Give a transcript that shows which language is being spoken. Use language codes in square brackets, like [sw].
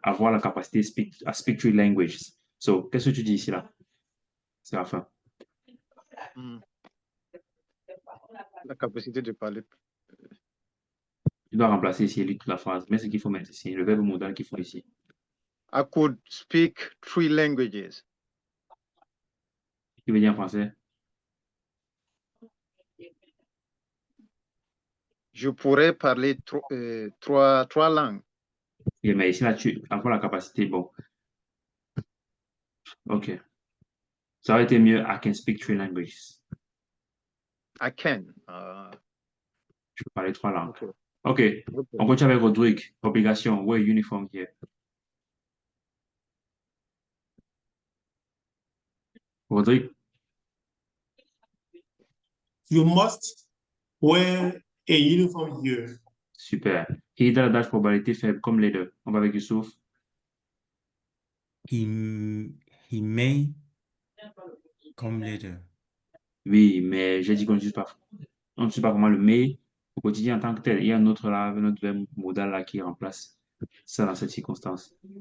[fr] Avoir la capacité à [en] speak three languages. [fr] So, qu'est-ce que tu dis ici, là, Séraphin? Hmm. La capacité de parler. Tu dois remplacer ici et lui toute la phrase. Mais ce qu'il faut mettre ici, le verbe modal qu'il faut ici. [en] I could speak 3 languages. [fr] Qui veut dire en français? Je pourrais parler trois langues. Et mais ici, là, tu avoir la capacité. Bon, OK. Ça aurait été mieux. [en] I can speak three languages. I can. [fr] Je peux parler 3 langues. Okay. OK. Okay. On continue avec Rodrigue. [en] Obligation. Wear uniform here. Rodrigue. You must wear a uniform here. [fr] Super. He dans la dash probabilité faible comme les deux. On va avec Youssouf. [en] He, he may come later. [fr] Oui, mais j'ai dit qu'on on ne sait pas comment le mais au quotidien en tant que tel. Il y a un autre là, un autre verbe modal là qui remplace ça dans cette circonstance.